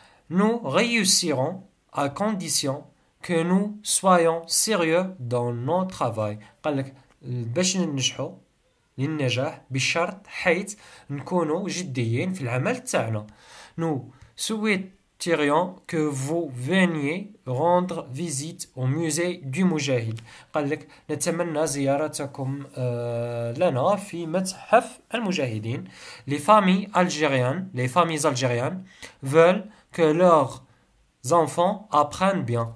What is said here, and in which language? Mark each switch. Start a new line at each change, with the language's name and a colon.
French: Nous réussirons à condition que nous soyons sérieux dans notre travail.
Arabic: قال لك باش ننجحوا للنجاح بشرط حيث نكونوا جديين في العمل تاعنا.
French: Nous souhaiterions que vous veniez rendre visite au musée du مجاهد.
Arabic: قال لك نتمنى زيارتكم لنا في متحف المجاهدين.
French: Les familles algériennes veulent que leurs enfants apprennent bien.